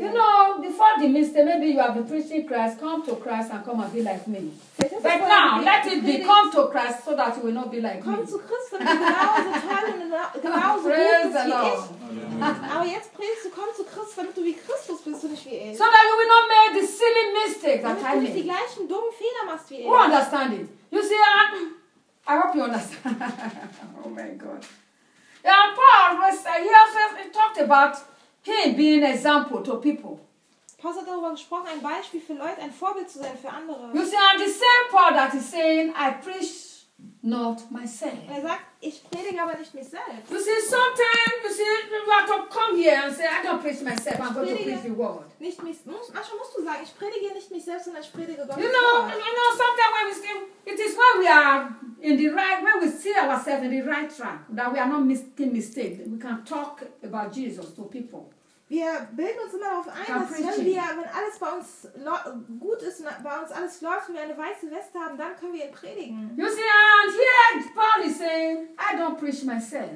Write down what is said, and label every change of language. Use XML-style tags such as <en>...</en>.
<en>You know, before the mistake, maybe you have been preaching Christ, come to Christ and come and be like me. But now, let it be, come to Christ so that you will not be like</en> <de>komm</de> <en>me.</en> <de>Zu Christ, genauso</de> <en>praise the Lord.</en> <de>Aber jetzt predigst du, komm zu Christus, damit du wie Christus bist und nicht wie er.</de> <en>So that you will not make the silly mistakes</en> <de>Du nicht die gleichen dummen Fehler machst wie er.</de> <en>Who understand it? You see, I hope you understand. Oh my God. Yeah, Paul was he talked about him being an example to people.</en> <de>Paul hat darüber gesprochen, ein Beispiel für Leute, ein Vorbild zu sein für andere.</de> <en>You see, and the same Paul that is saying, I preach not myself.</en> <de>Er sagt, ich predige aber nicht mich selbst.</de> <en>You see, sometimes you see, we have to come here and say, I don't preach myself, I'm going to preach the word.</en> <de>Nicht mich, manchmal musst du sagen, ich predige nicht mich selbst, sondern ich predige Gott.</de> <en>You know, sometimes when we see, it is when we are in the right, when we see ourselves in the right track, that we are not making mistakes, we can talk about Jesus to people.</en> <de>Wir bilden uns immer darauf ein, dass wenn alles bei uns gut ist, bei uns alles läuft und wir eine weiße Weste haben, dann können wir ihn predigen.</de> <en>You see, and here Paul is saying, I don't preach myself.</en>